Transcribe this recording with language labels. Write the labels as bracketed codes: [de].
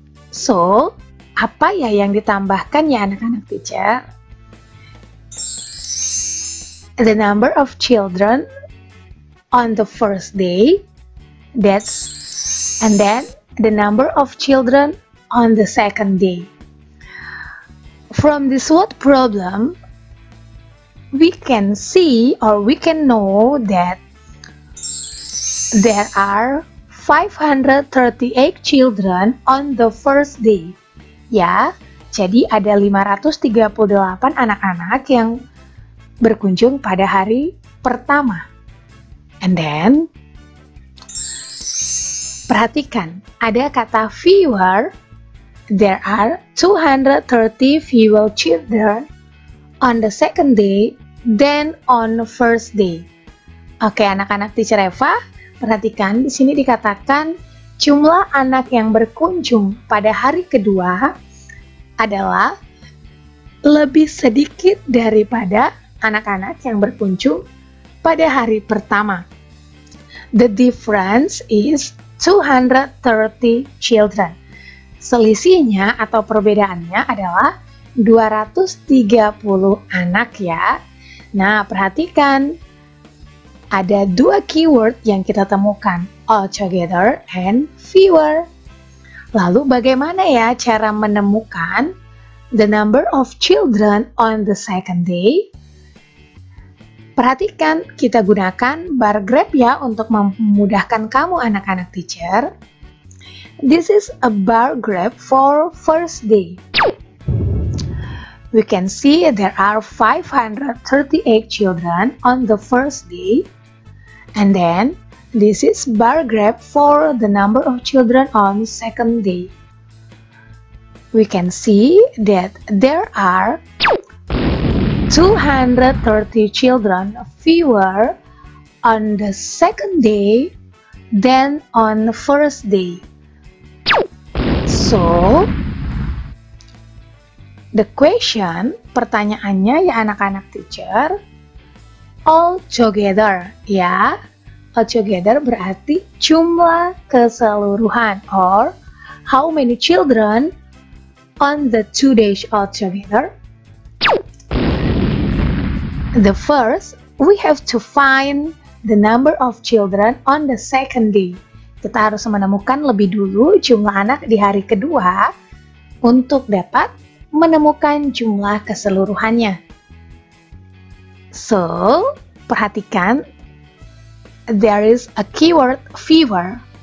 [id] So, apa ya yang ditambahkan ya anak-anak teacher? [en] The number of children on the first day, and then the number of children on the second day. From this word problem, we can see or we can know that there are 538 children on the first day. [id] Ya, jadi ada 538 anak-anak yang berkunjung pada hari pertama. [en] And then, [id] perhatikan, ada kata fewer. [en] There are 230 fewer children on the second day than on the first day. [id] Oke, anak-anak teacher Eva, perhatikan di sini dikatakan jumlah anak yang berkunjung pada hari kedua adalah lebih sedikit daripada anak-anak yang berkunjung pada hari pertama. [en] The difference is 230 children. [id] Selisihnya atau perbedaannya adalah 230 anak ya. Nah, perhatikan ada 2 keyword yang kita temukan, altogether and fewer. Lalu bagaimana ya cara menemukan [en] the number of children on the second day? [id] Perhatikan, kita gunakan bar graph ya untuk memudahkan kamu anak-anak teacher. [en] This is a bar graph for first day. We can see there are 538 children on the first day. And then, this is bar graph for the number of children on second day. We can see that there are 230 children fewer on the second day than on the first day. So, the question, [id] pertanyaannya ya anak-anak [en] teacher, all together ya. All together [id] berarti jumlah keseluruhan, [en] or how many children on the 2 days all together. The first, we have to find the number of children on the second day. [id] Kita harus menemukan lebih dulu jumlah anak di hari kedua untuk dapat menemukan jumlah keseluruhannya. [en] So, [id] perhatikan, [en] there is a keyword fewer.